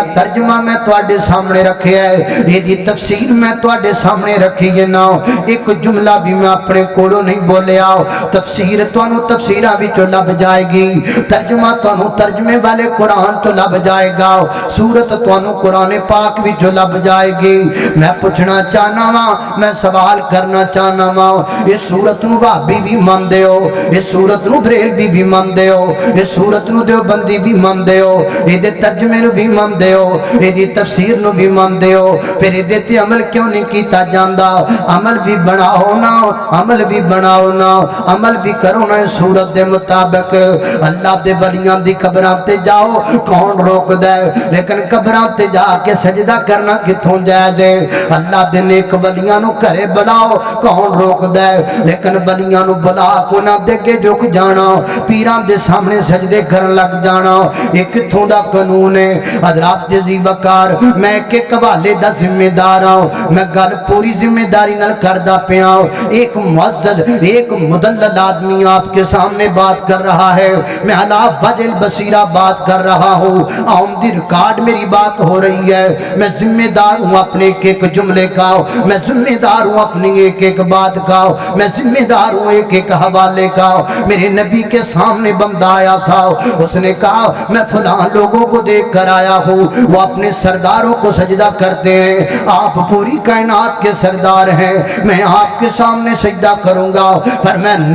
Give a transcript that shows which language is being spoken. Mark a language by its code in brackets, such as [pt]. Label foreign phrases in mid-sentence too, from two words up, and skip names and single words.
[pa] ترجمہ میں تواڈے سامنے رکھے ہے ایدی تفسیر میں تواڈے سامنے رکھی ہے نا ایک جملہ بھی میں اپنے کوڑوں نہیں بولے آؤ تفسیر توانو تفسیرہ بھی جو لب جائے گی ترجمہ توانو ترجمے والے قرآن تو لب جائے گا سورت توانو قرآن پاک بھی جو لب جائے گی میں پوچھنا چاہنا ماں میں سوال کرنا چاہنا ماں اس سورت نو بھابی بھی مان دے ہو اس سورت نو بریلوی بھی مان دے ہو اس سورت نو دیوبندی بھی مان دے ہو ایدے ترجمے نو بھی مان دے ہو ایدی تفسیر نو بھی مان دے ہو پھر ایدے تے عمل کیوں نہیں کیتا جاندہ عمل بھی بناؤ نا عمل بھی بناؤ نا عمل بھی کرو نا اس سورت دے مطابق اللہ دے ولیاں دی قبران تے جاؤ کون روک دے لیکن قبران تے جا کے سجدہ کرنا کتھوں جائے دے اللہ دے نیک ولیاں نو کرے بلاؤ کون روک دے لیکن ولیاں نو بلا کو نہ دے کے جھک جانا پیران دے سامنے سجدے کرن لگ جانا ایک کتھوں دا قانون ہے حضرات جی وقار میں ایک حوالے دا ذمہ دار ہوں میں گل پوری ذمہ داری نال کردا پیا [ur] ایک معزز ایک مدلل آدمی آپ کے سامنے بات کر رہا ہے میں [ar] علا وجہ البصیرہ [ur] بات کر رہا ہوں آمدی ریکارڈ میری بات ہو رہی ہے میں ذمہ دار ہوں اپنے ایک جملے کا میں ذمہ دار ہوں اپنی ایک بات کا میں ذمہ دار ہوں ایک حوالے کا میرے نبی کے سامنے بندہ آیا تھا اس نے کہا میں فلاں لوگوں کو دیکھ کر آیا ہوں وہ اپنے سرداروں کو سجدہ کرتے ہیں آپ پوری کائنات کے سردار ہیں میں آپ کے سامنے سجدہ کروں گا پر میں